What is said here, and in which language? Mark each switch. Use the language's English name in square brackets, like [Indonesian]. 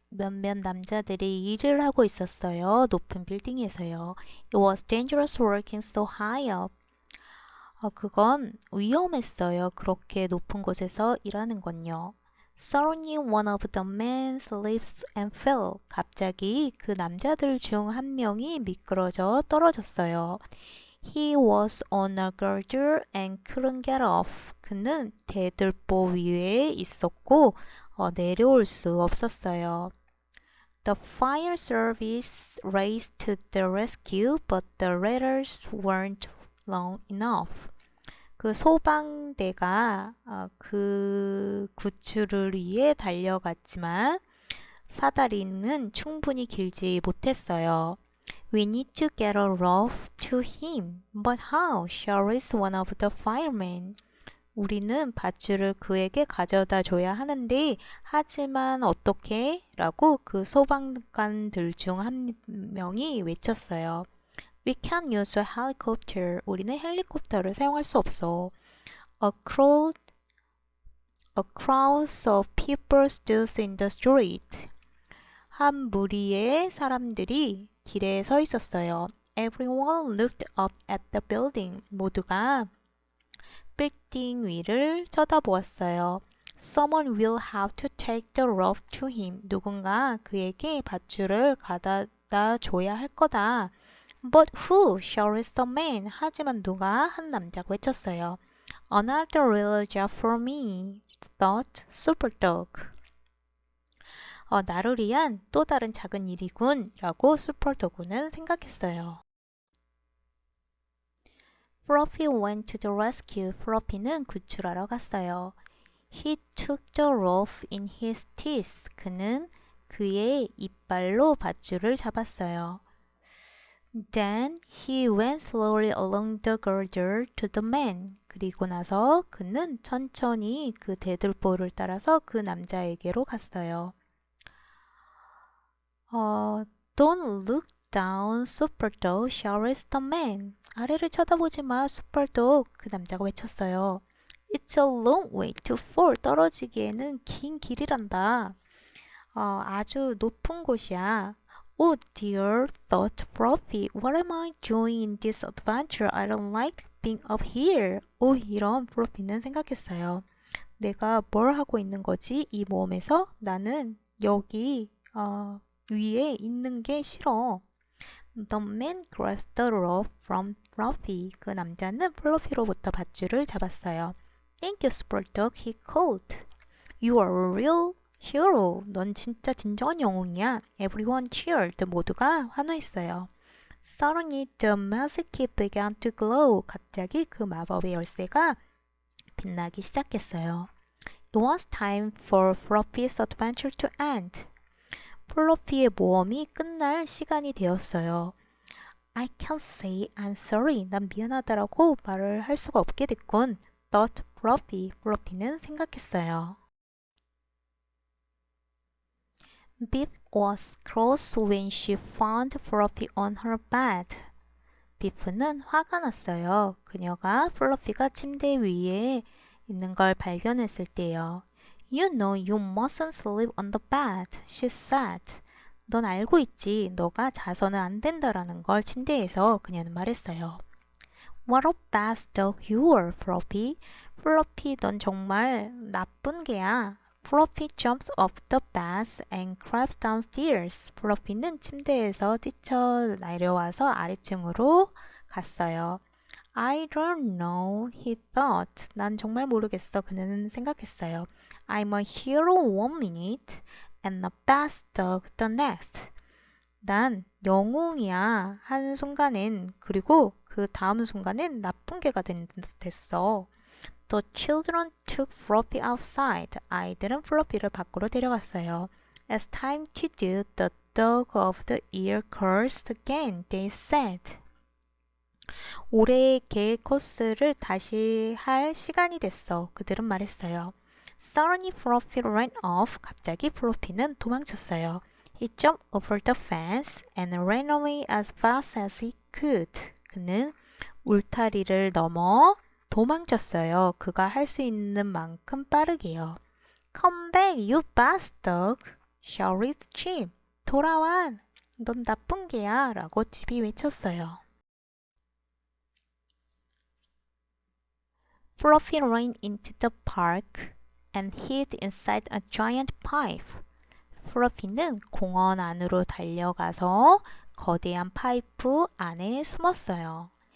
[Korean] 몇몇 남자들이 일을 하고 있었어요. 높은 빌딩에서요. [English] It was dangerous working so high up. [Korean] 그건 위험했어요. 그렇게 높은 곳에서 일하는 건요. [English] Suddenly one of the men slipped and fell. [Korean] 갑자기 그 남자들 중 한 명이 미끄러져 떨어졌어요. [English] He was on a girder and couldn't get off. [Korean] 그는 대들보 위에 있었고 내려올 수 없었어요. [English] The fire service raced to the rescue, but the ladders weren't long enough. [Korean] 그 소방대가 그 구출을 위해 달려갔지만 사다리는 충분히 길지 못했어요. [English] We need to get a rope to him. But how? shouts one of the firemen. [Korean] 우리는 밧줄을 그에게 가져다 줘야 하는데 하지만 어떻게? 라고 그 소방관들 중 한 명이 외쳤어요. [English] We can't use a helicopter. [Korean] 우리는 헬리콥터를 사용할 수 없어. [English] A crowd of people stood in the street. [Korean] 한 무리의 사람들이 길에 서 있었어요. [English] Everyone looked up at the building. [Korean] 모두가 빌딩 위를 쳐다보았어요. [English] Someone will have to take the rope to him. [Korean] 누군가 그에게 밧줄을 가져다 줘야 할 거다. [English] But who? shouted the man. [Korean] 하지만 누가? 한 남자가 외쳤어요. [English] Another little job for me, thought Superdog. [Korean] 나를 위한 또 다른 작은 일이군 라고 슈퍼도그는 생각했어요. [English] Fluffy went to the rescue. [Korean] 플러피는 구출하러 갔어요. [English] He took the rope in his teeth. [Korean] 그는 그의 이빨로 밧줄을 잡았어요. [English] Then he went slowly along the girder to the man. [Korean] 그리고 나서 그는 천천히 그 대들보를 따라서 그 남자에게로 갔어요. [English] Don't look down, Superdog, shouted the man. [Korean] 아래를 쳐다보지 마, Superdog. 그 남자가 외쳤어요. [English] It's a long way to fall. [Korean] 떨어지기에는 긴 길이란다. 아주 높은 곳이야. [English] Oh dear, thought Fluffy. What am I doing in this adventure? I don't like being up here. [Korean] 이런 플로피는 생각했어요. 내가 뭘 하고 있는 거지? 이 모험에서 나는 여기 위에 있는 게 싫어. [English] The man grasped the rope from Fluffy. [Korean] 그 남자는 플로피로부터 밧줄을 잡았어요. [English] Thank you, Spurtog, he called. You are a real hero. [Korean] 넌 진짜 진정한 영웅이야. [English] Everyone cheered. [Korean] 모두가 환호했어요. [English] Suddenly the magic key began to glow. [Korean] 갑자기 그 마법의 열쇠가 빛나기 시작했어요. [English] It was time for Fluffy's adventure to end. [Korean] 플로피의 모험이 끝날 시간이 되었어요. [English] I can't say I'm sorry. [Korean] 난 미안하다라고 말을 할 수가 없게 됐군. [English] Thought Fluffy. [Korean] 플로피는 생각했어요. [English] Biff was cross when she found Fluffy on her bed. [Korean] 비프는 화가 났어요. 그녀가 플러피가 침대 위에 있는 걸 발견했을 때요. [English] You know you mustn't sleep on the bed, she said. [Korean] 넌 알고 있지. 너가 자서는 안 된다라는 걸 침대에서 그녀는 말했어요. [English] What a bad dog you are, Fluffy. [Korean] 플러피, 넌 정말 나쁜 개야. [English] Fluffy jumps off the bed and creeps downstairs. [Korean] 플러피는 침대에서 뛰쳐 내려와서 아래층으로 갔어요. [English] I don't know, he thought. [Korean] 난 정말 모르겠어. 그는 생각했어요. [English] I'm a hero one minute and a bad dog the next. [Korean] 난 영웅이야. 한 순간엔 그리고 그 다음 순간엔 나쁜 개가 됐어. [English] The children took Floppy outside. [Korean] 아이들은 플로피를 밖으로 데려갔어요. [English] It's time to do the dog of the year course again, they said. [Korean] 올해의 개 코스를 다시 할 시간이 됐어. 그들은 말했어요. [English] Suddenly Floppy ran off. [Korean] 갑자기 플로피는 도망쳤어요. [English] He jumped over the fence and ran away as fast as he could. [Korean] 그는 울타리를 넘어 도망쳤어요. 그가 할 수 있는 만큼 빠르게요. [English] Come back, you bastard! shouted Chip. [Korean] 돌아와! 넌 나쁜 개야! 라고 칩이 외쳤어요. [English] Fluffy ran into the park and hid inside a giant pipe. [Korean] 플러피는 공원 안으로 달려가서 거대한 파이프 안에 숨었어요.